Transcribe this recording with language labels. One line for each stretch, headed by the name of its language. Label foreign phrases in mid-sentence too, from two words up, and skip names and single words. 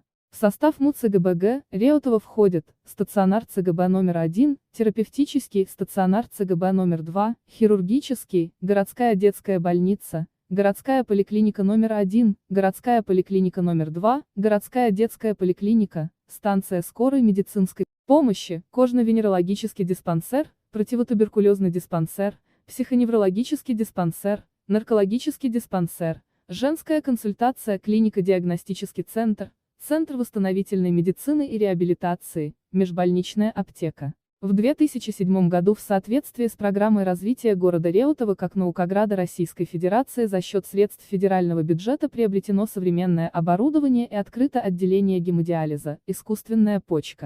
Russian: В состав МУЦГБ Реутова входят стационар ЦГБ номер 1, терапевтический стационар ЦГБ номер 2, хирургический, городская детская больница, городская поликлиника номер 1, городская поликлиника номер 2, городская детская поликлиника, станция скорой медицинской помощи, кожно-венерологический диспансер, противотуберкулезный диспансер, психоневрологический диспансер, наркологический диспансер, женская консультация, клинико-диагностический центр, центр восстановительной медицины и реабилитации, межбольничная аптека. В 2007 году в соответствии с программой развития города Реутова как Наукограда Российской Федерации за счет средств федерального бюджета приобретено современное оборудование и открыто отделение гемодиализа, искусственная почка.